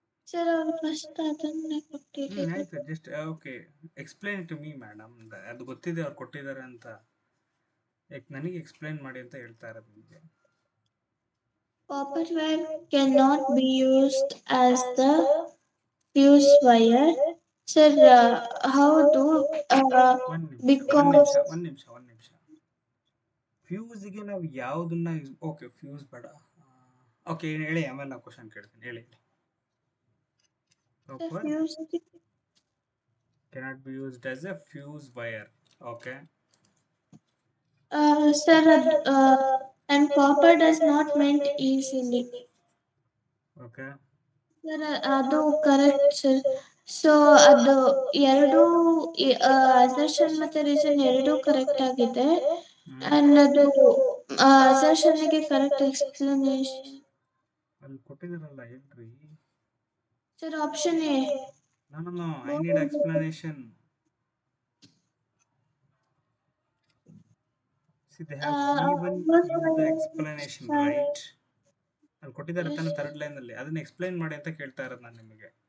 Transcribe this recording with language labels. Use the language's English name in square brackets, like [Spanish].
[Kannada] Sir, first ಅದನ್ನೇ ಕೊಟ್ಟಿರೋದು. [English] ಆಯ್ತು, just okay, explain to me madam. [Kannada] ಅದು ಗೊತ್ತಿದೆ ಅವ್ರು ಕೊಟ್ಟಿದ್ದಾರೆ ಅಂತ, ನನಗೆ ಎಕ್ಸ್ಪ್ಲೈನ್ ಮಾಡಿ ಅಂತ ಹೇಳ್ತಾ ಇರೋದು ನಿಮಗೆ. [English] Copper wire cannot be used as the fuse wire. [Kannada] Sir, ಹೌದು, because ಒಂದು ನಿಮಿಷ ಫ್ಯೂಸ್ಗೆ ನಾವು ಯಾವುದನ್ನ ಓಕೆ, ಫ್ಯೂಸ್ ಬೇಡ. ಓಕೆ, ಹೇಳಿ, ಆಮೇಲೆ ನಾವು ಕ್ವಶನ್ ಕೇಳ್ತೀನಿ. ಹೇಳಿ. [English] Copper cannot be used as a fuse wire. Okay. Sir, and copper does not melt easily. Okay. [Kannada] Sir, ಅದು ಕರೆಕ್ಟ್ ಸರ್. ಸೊ ಅದು ಎರಡು ಅಸರ್ಷನ್ ಮತ್ತೆ ರೀಸನ್ ಎರಡೂ ಕರೆಕ್ಟ್ ಆಗಿದೆ. ಅಂಡ್ ಅದು ಅಸರ್ಷನ್ಗೆ ಕರೆಕ್ಟ್ ಎಕ್ಸ್ಪ್ಲನೇಷನ್. ಅಲ್ಲಿ ಕೊಟ್ಟಿದಾರಲ್ಲ ಹೇಳ್ರಿ. [English] Sir option A. No, I need explanation. See, they have given you the explanation, right? [Kannada] ಅಲ್ಲಿ ಕೊಟ್ಟಿದ್ದಾರೆ ತಾನೆ ಥರ್ಡ್ ಲೈನ್ ಅಲ್ಲಿ, ಅದನ್ನ ಎಕ್ಸ್ಪ್ಲೈನ್ ಮಾಡಿ ಅಂತ ಕೇಳ್ತಾ ಇರೋದು ನಾನು ನಿಮಗೆ.